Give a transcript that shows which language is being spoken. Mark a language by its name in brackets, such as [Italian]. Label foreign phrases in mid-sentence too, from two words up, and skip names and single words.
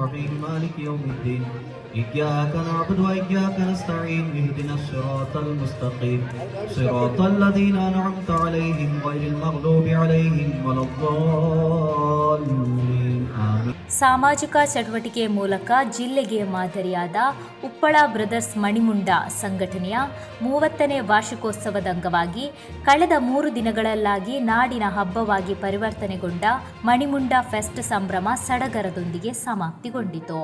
[Arabic] الرحيم مالك يوم الدين إياك نعبد وإياك نستعين اهدنا الصراط المستقيم صراط الذين أنعمت عليهم غير المغضوب عليهم ولا الضالين آمين. [Kannada] ಸಾಮಾಜಿಕ ಚಟುವಟಿಕೆ ಮೂಲಕ ಜಿಲ್ಲೆಗೆ ಮಾದರಿಯಾದ ಉಪ್ಪಳ ಬ್ರದರ್ಸ್ ಮಣಿಮುಂಡ ಸಂಘಟನೆಯ 30ನೇ ವಾರ್ಷಿಕೋತ್ಸವದ ಅಂಗವಾಗಿ ಕಳೆದ 3 ದಿನಗಳಲ್ಲಾಗಿ ನಾಡಿನ ಹಬ್ಬವಾಗಿ ಪರಿವರ್ತನೆಗೊಂಡ ಮಣಿಮುಂಡ ಫೆಸ್ಟ್ ಸಂಭ್ರಮ ಸಡಗರದೊಂದಿಗೆ ಸಮಾಪ್ತಿಗೊಂಡಿತು.